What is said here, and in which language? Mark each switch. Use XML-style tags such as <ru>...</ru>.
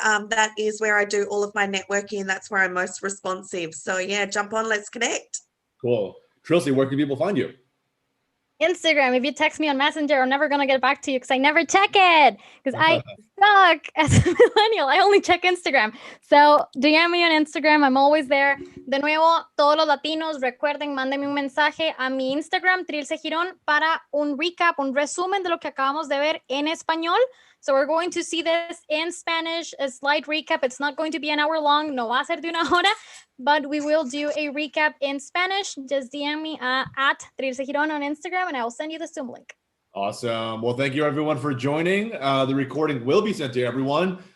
<en>That is where I do all of my networking, and that's where I'm most responsive. So yeah, jump on, let's connect. Cool. Trilcy, where can people find you? Instagram. If you text me on Messenger, I'm never going to get back to you because I never check it because I suck as a millennial. I only check Instagram. So DM me on Instagram. I'm always there.</en> <es>De nuevo, todos los latinos, recuerden, mándenme un mensaje a mi Instagram, Trilce Girón, para un recap, un resumen de lo que acabamos de ver en español.</es> <en>So we're going to see this in Spanish, a slight recap. It's not going to be an hour long.</en> <es>No va a ser de una hora.</es> <en>But we will do a recap in Spanish. Just DM me at Trilce Girón on Instagram, and I will send you the Zoom link. Awesome. Well, thank you everyone for joining. The recording will be sent to everyone.</en>